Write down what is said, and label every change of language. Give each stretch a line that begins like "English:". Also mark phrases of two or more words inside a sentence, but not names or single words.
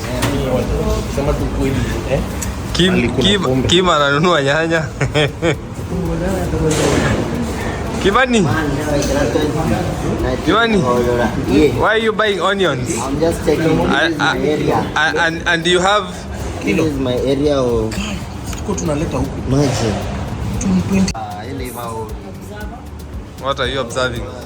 Swahili: Kim ananunua nyanya. Kimani,
English: why are you buying onions? I'm just checking. This is my area. And you have. This is my area of. Imagine. What are you observing?